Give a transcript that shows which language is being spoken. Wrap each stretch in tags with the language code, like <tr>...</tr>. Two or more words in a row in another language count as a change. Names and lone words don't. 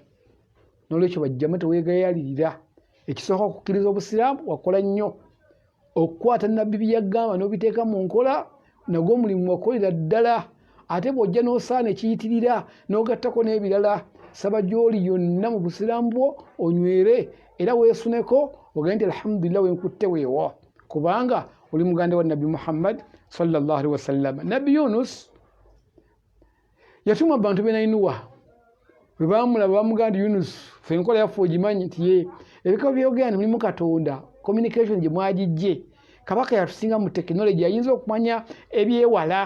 <lg>N'olwekyo bajjama teweegayalirira. Ekisooka okukkiriza obusiraamu wakola nnyo, okukwata Nabbi bye yagamba n'obiteeka mu nkola nagwo omulimu wakolera ddala. Ate bw'ojja n'osaana ekiyitirira n'ogattako n'ebirala, saba gy'oli yonna mu busiraamu bwo onywere era weesuneko ogende nti alhamdulillah wenkutte weewo, kubanga oli muganda wa Nabbi Muhammad</lg> <ar>صلى الله عليه وسلم.</ar> <lg>Nabbi Yunus yatuma abantu be Nainuwa, bwe baamulaba bamugamba nti Yunus ffe enkola yaffe ogimanyi nti ye ebika byogera mulimu Katonda, communication gye mwagijje. Kabaka yatusinga mu tekinologi, ayinza okumanya ebyewala.</lg>